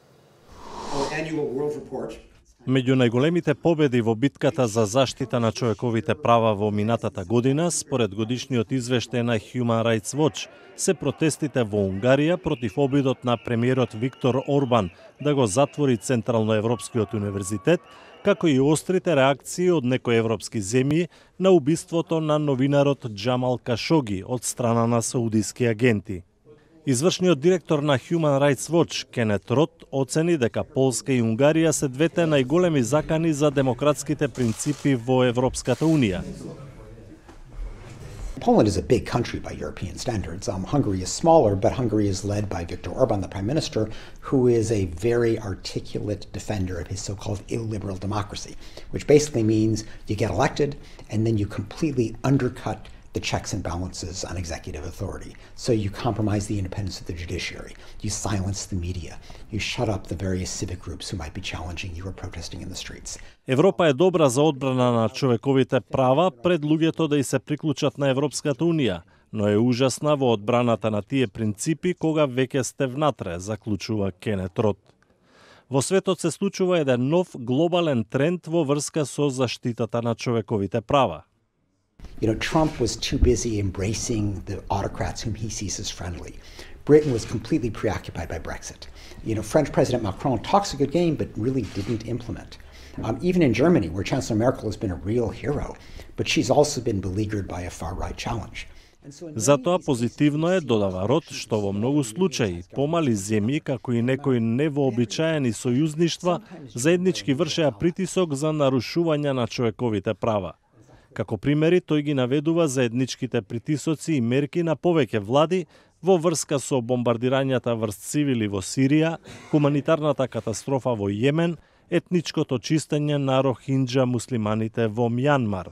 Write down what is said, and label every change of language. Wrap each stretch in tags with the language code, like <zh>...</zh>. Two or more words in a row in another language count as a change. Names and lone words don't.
<mk>Меѓу најголемите победи во битката за заштита на човековите права во минатата година, според годишниот извештај на Human Rights Watch, се протестите во Унгарија против обидот на премиерот Виктор Орбан да го затвори Централноевропскиот универзитет, како и острите реакции од некои европски земји на убиството на новинарот Џамал Кашоги од страна на саудиски агенти. Извршниот директор на Human Rights Watch, Кенет Рот, оцени дека Полска и Унгарија се двете најголеми закани за демократските принципи во Европската Унија.</mk> <en>Poland is a big country by European standards. Hungary is smaller, but Hungary is led by Viktor Orban, the Prime Minister, who is a very articulate defender of his so-called illiberal democracy, which basically means you get elected and then you completely undercut the checks and balances on executive authority. So you compromise the independence of the judiciary, you silence the media, you shut up the various civic groups who might be challenging you or protesting in the streets.</en> <mk>Европа е добра за одбрана на човековите права пред луѓето да и се приклучат на Европската Унија, но е ужасна во одбраната на тие принципи кога веќе сте внатре, заклучува Кенет Рот. Во светот се случува еден нов глобален тренд во врска со заштитата на човековите права.</mk> <en>Trump was too busy embracing the autocrats whom he sees as friendly. Britain was completely preoccupied by Brexit. French President Macron talks a good game, but really didn't implement. Even in Germany, where Chancellor Merkel has been a real hero, but she's also been beleaguered by a far-right challenge.</en> <mk>Затоа позитивно е, додава Рот, што во многу случаи помали земји, како и некои невообичаени сојузништва, заеднички вршеа притисок за нарушување на човековите права. Како примери, тој ги наведува заедничките притисоци и мерки на повеќе влади во врска со бомбардирањата врз цивили во Сирија, хуманитарната катастрофа во Јемен, етничкото чистење на рохинџа муслиманите во Мјанмар.</mk>